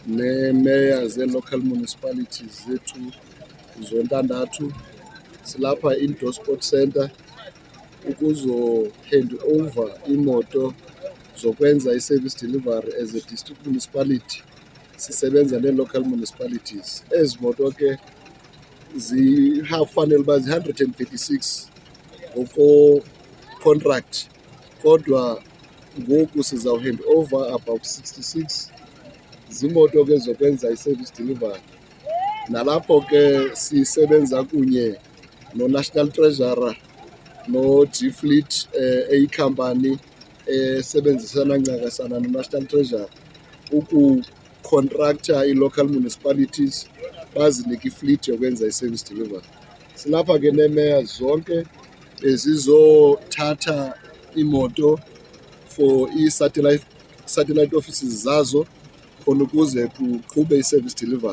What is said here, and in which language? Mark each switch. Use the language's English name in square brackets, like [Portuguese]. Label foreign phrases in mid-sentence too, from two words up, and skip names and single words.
[Xhosa] nee-mayors [English] ze-local municipalities [Xhosa] zethu zontandathu. Silapha Indoor Sport Center ukuzo-hand over imoto zokwenza [English] i-service delivery as a district municipality. [Xhosa] Sisebenza [English] nee-local municipalities. [Xhosa] Ezi moto ke fanele uba zi-136 ngoko-contract, kodwa ngoku sizawuhand over about 66 ziimoto ke zokwenza [English] i-service delivery. [Xhosa] Nalapho ke sisebenza kunye no-National Treasurer no-G Fleet, eyikhampani esebenzisana ncakasana no-National Treasurer ukukhontraktha [English] ii-local municipalities [Xhosa] bazinike ifleet yokwenza [English] i-service delivery. [Xhosa] Silapha ke nee-mayors zonke ezizothatha iimoto [English] for ii-satellite offices [Xhosa] zazo khona ukuze kuqhube [English] i-service delivery.